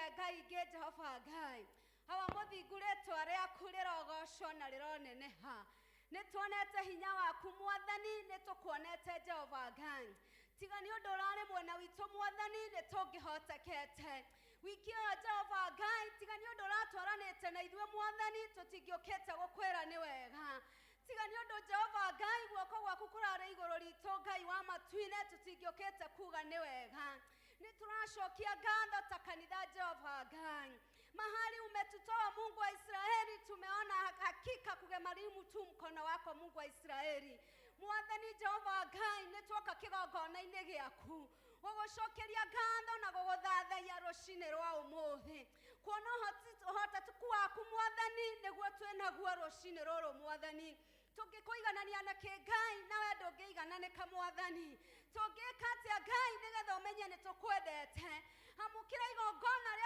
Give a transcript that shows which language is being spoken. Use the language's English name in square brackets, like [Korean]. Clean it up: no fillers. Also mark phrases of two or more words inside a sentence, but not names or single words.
[Kikuyu] Ngai ingĩ Jehova Ngai awa mũthingu rĩtwa rĩaku rĩrogocwo na rĩroneneha nĩ tuonete hinya waku Mwathani nĩ tũkuonete Jehova Ngai tiga nĩ ũndũ ũrarĩ mwena witũ Mwathani nĩ tũngĩhotekete wiki ĩyo Jehova Ngai tiga nĩ ũndũ ũratwaranĩte na ithuĩ Mwathani tũtingĩũkĩte gũkwĩra nĩ wega tiga nĩ ũndũ Jehova Ngai guoko gwaku kũrarĩ igũrũ ritũ Ngai wa matu-inĩ tũtingĩũkĩte kuga nĩ wega nĩ tũracokia ngatho ta kanitha Jehova Ngai [Swahili] mahali umetutoa Mungu wa Israeli tumeona hakika kugemarimu tu mkono wako Mungu wa Israeli [Kikuyu] Mwathani Jehova Ngai nĩ twoka kĩgongona-inĩ gĩaku gũgũcokeria ngatho na gũgũthathaiya rũcinĩ rwa ũmũthĩ kuona ũhoteku waku Mwathani nĩguo twĩnaguo rũcinĩ rũrũ Mwathani tũngĩkũiganania na kĩ Ngai na we ndũngĩigananĩka Mwathani tũngĩka atĩa Ngai nĩgetha ũmenye nĩ tũkwendete amũkĩra igongona rĩa